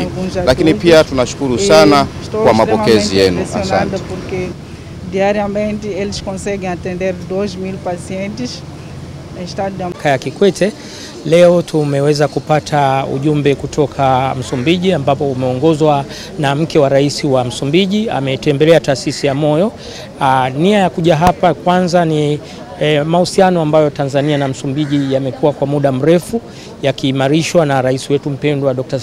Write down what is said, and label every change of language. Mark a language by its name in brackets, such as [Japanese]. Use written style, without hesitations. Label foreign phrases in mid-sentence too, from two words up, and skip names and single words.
[Swahili] Lakini pia tunashukuru sana kwa mapokezi yenu. Asante. [Portuguese] Diariamente eles conseguem atender 2000 pacientes em estado de [Swahili] Kaya Kikwete. Leo tumeweza kupata ujumbe kutoka Msumbiji ambapo umeongozwa na mke wa rais wa Msumbiji. Ametembelea taasisi ya moyo. Nia ya kuja hapa kwanza ni mahusiano ambayo Tanzania na Msumbiji yamekuwa kwa muda mrefu yakiimarishwa na rais wetu mpendwa Dr.